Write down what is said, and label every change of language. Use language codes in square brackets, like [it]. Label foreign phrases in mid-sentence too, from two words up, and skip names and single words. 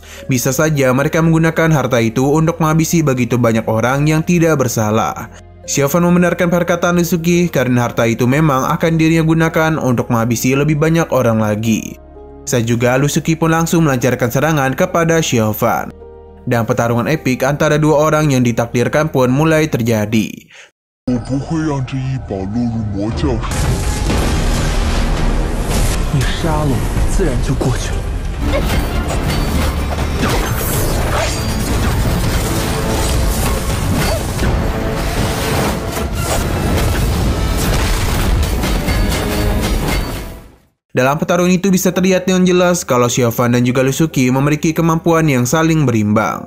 [id] Bisa saja mereka menggunakan harta itu untuk menghabisi begitu banyak orang yang tidak bersalah. Xiaofan membenarkan perkataan Lusuki karena harta itu memang akan dirinya gunakan untuk menghabisi lebih banyak orang lagi. Saat juga Lusuki pun langsung melancarkan serangan kepada Xiaofan. Dan pertarungan epik antara dua orang yang ditakdirkan pun mulai terjadi. [zh] 我不会让这一宝落入魔教手。你杀了我，自然就过去了。 [id] Dalam pertarungan itu bisa terlihat dengan jelas kalau Xiaofan dan juga Lusuki memiliki kemampuan yang saling berimbang.